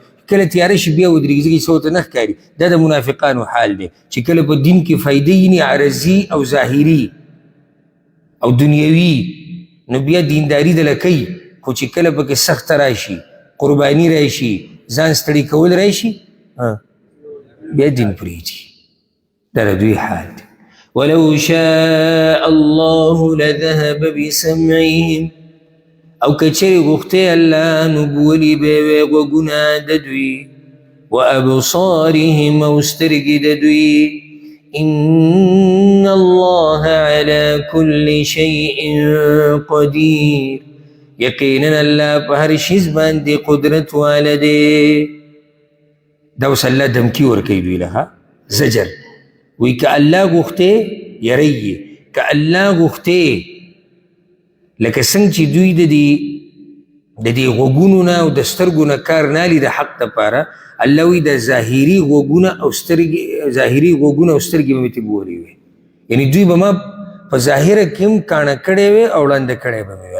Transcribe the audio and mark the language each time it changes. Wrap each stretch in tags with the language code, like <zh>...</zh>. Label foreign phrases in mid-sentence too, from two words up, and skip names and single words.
<ps>کله تیاره شي بیا ودرېږي، ځکه چې ورته نه ښکاري. دا د منافقانو حال دی چې کله په دین کې فایده یې عرضي او ظاهري او دنیوي نو بیا دینداري دله کوي، خو چې کله پکې سخته راشي، قرباني راشي، ځان ستړي کول راشي، بیا دین پرېږدي. دا د دوی حال دی.</ps> <ar>ولو شاء الله لذهب بسمعهم،</ar> <ps>او کچری غوښتی الله نو بولی به وی غوږونه د دوی، وابصارهم او سترګې د دوی.</ps> <ar>ان الله على كل شيء قدير،</ar> <ps>یقینا الله په هر شیز باندې قدرت واله دی. دا اوس الله دمکي ورکوي دوی له، زجر وی که الله غوښتی یری یې، که الله غوښتی لکه څنګه چې دوی د دې غوږونو نه او د سترګو نه کار نه اخلي د حق دپاره، الله وی د ظاهري غوږونه او سترګې به مې تېبولې وي، یعنې دوی به ما په ظاهره کې هم کاڼه کړی وی او ړانده کړی به مې وي.</ps>